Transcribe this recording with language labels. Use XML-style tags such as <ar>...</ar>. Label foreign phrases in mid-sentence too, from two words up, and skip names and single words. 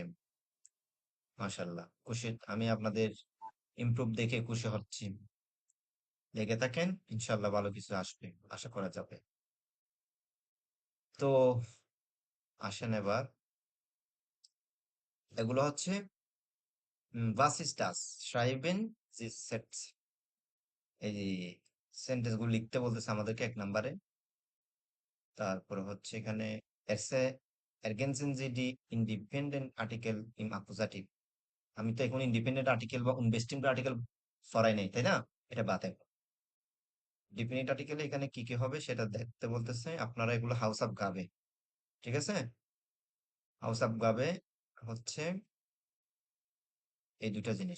<bn>মাশাআল্লাহ, খুশি আমি আপনাদের ইমপ্রুভ দেখে খুশি হচ্ছি। লেগে থাকেন, ইনশাআল্লাহ ভালো কিছু আসবে, আশা করা যাবে। তো আসেন এবার, এগুলো হচ্ছে</bn> <de>was ist das? Schreiben Sie Sätze।</de> <bn>এই সেন্টেন্স গুলো লিখতে বলতেছে আমাদেরকে 1 নম্বরে। তারপরে হচ্ছে এখানে</bn> <de>ergänzen Sie die independent Artikel im Akkusativ।</de> <bn>আমি তো এখন</bn> <en>independent article</en> <bn>বা unbestimmt আর্টিকেল সরাই নাই, তাই না? এটা বাদ এখন। ডিপেন্ডেন্ট আর্টিকেলে এখানে কি কি হবে সেটা দেখতে বলতেছে। আপনারা এগুলো হাউস অফ গাবে, ঠিক আছে? হাউস অফ গাবে হচ্ছে এই দুইটা জিনিস।</bn>